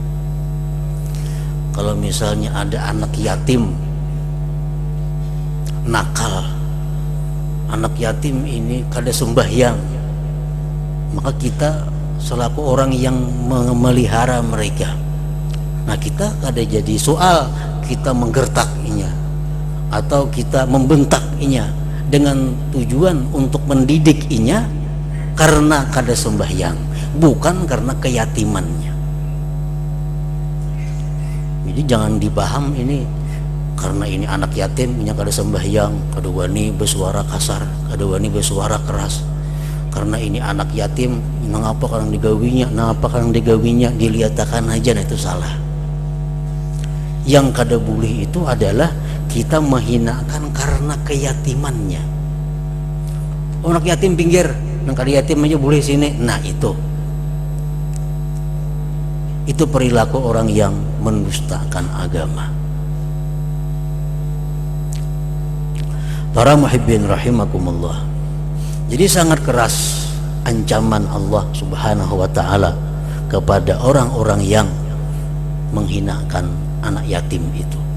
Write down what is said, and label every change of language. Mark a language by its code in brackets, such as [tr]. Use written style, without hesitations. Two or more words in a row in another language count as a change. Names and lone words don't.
[id] Kalau misalnya ada anak yatim nakal, anak yatim ini kada sembahyang, maka kita selaku orang yang memelihara mereka, nah kita [bjn] kada jadi soal [id] kita menggertaknya atau kita membentaknya dengan tujuan untuk mendidiknya karena kada sembahyang, bukan karena keyatimannya. Jadi jangan dipaham ini karena ini anak yatim nya kada sembahyang, [bjn] kada wani bersuara kasar, kada wani bersuara keras. Karena ini anak yatim, nangapa kadang digawinya, nangapa kadang digawinya, diliatakan aja, nah itu salah. [id] Yang kada boleh itu adalah kita menghinakan karena keyatimannya. [bjn] Oh, anak yatim pinggir, nang kada yatim aja boleh sini. [id] Nah itu perilaku orang yang mendustakan agama. Para [ar] muhibbin rahimakumullah, [id] jadi sangat keras ancaman Allah [ar] subhanahu wa ta'ala [id] kepada orang-orang yang menghinakan anak yatim itu.